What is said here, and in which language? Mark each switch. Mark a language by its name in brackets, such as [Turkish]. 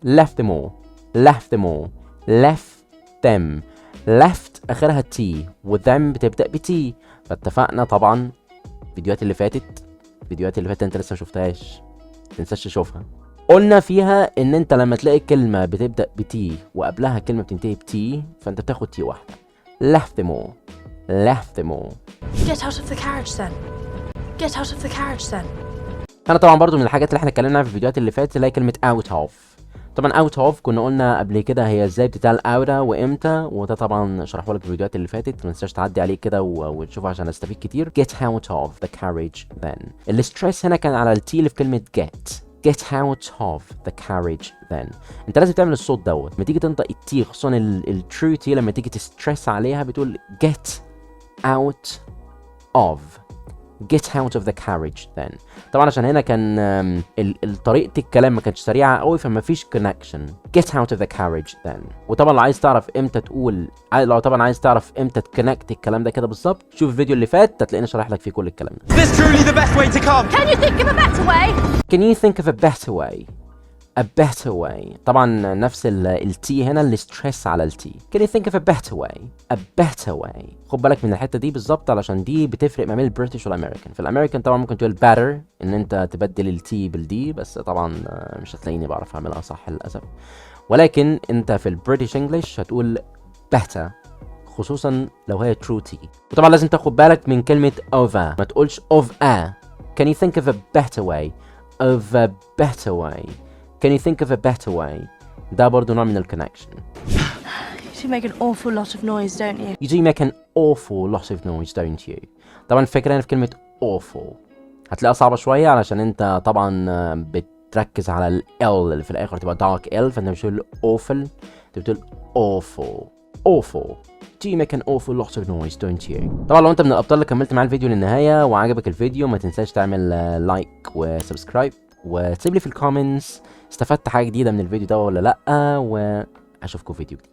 [English] left them all left them all left them. [Arabic] left اخرها تي وذم بتبدا بتي. فاتفقنا طبعا الفيديوهات اللي فاتت انت لسه ما شفتهاش، ما تنساش تشوفها. قلنا فيها ان انت لما تلاقي كلمه بتبدا بتي وقبلها كلمه بتنتهي بتي، فانت بتاخد تي واحده. [English] left them all left them all. Get out of the carriage then. Get out of the carriage then. [Arabic] انا طبعا برضو من الحاجات اللي احنا اتكلمنا عنها في الفيديوهات اللي فاتت اللي هي كلمه out of. طبعا out of كنا قلنا قبل كده هي ازاي بتتقال out وامتى، وده طبعا شرحه لك في الفيديوهات اللي فاتت، ما تنساش تعدي عليه كده وتشوفه عشان استفيد كتير. [English] get out of the carriage then. [Arabic] الاستريس هنا كان على التي اللي في كلمه [English] get out of the carriage then. [Arabic] انت لازم تعمل الصوت دوت لما تيجي تنطق التي، خصوصا الترو تي لما تيجي تستريس عليها بتقول [English] get out of. get out of the carriage then. [Arabic] طبعا عشان هنا كان طريقة الكلام ما كانتش سريعة قوي، فما فيش connection. [English] get out of the carriage then. [Arabic] وطبعا لو عايز تعرف امتى تكونكت الكلام ده كده بالظبط، شوف الفيديو اللي فات هتلاقيني شارح لك فيه كل الكلام ده. [English] Is this truly the best way to come? Can you think of a better way? can you think of a better way? a better way. [Arabic] طبعا نفس التي هنا اللي ستريس على التي. [English] can you think of a better way? a better way. [Arabic] خد بالك من الحته دي بالظبط علشان دي بتفرق ما بين البريتش والامريكان. في الامريكان طبعا ممكن تقول better ان انت تبدل التي بالدي، بس طبعا مش هتلاقيني بعرف اعملها صح للاسف. ولكن انت في البريتش انجلش هتقول better، خصوصا لو هي true T. وطبعا لازم تاخد بالك من كلمه over، ما تقولش of a. [English] can you think of a better way? of a better way. can you think of a better way? [Arabic] ده برضو نوع من الكونكشن. [English] You do make an awful lot of noise, don't you? You do make an awful lot of noise, don't you? [Arabic] طبعا الفكرة هنا في كلمة awful هتلاقيها صعبة شوية علشان انت طبعا بتركز على ال L اللي في الآخر تبقى dark L، فانت مش بتقول awful، انت بتقول awful. [English] awful. Do you make an awful lot of noise, don't you? [Arabic] طبعا لو انت من الأبطال اللي كملت معايا الفيديو للنهاية وعجبك الفيديو، ما تنساش تعمل لايك وسبسكرايب وتسيب لي في الكومنتس استفدت حاجة جديدة من الفيديو ده ولا لأ، وأشوفكم في فيديو جديد.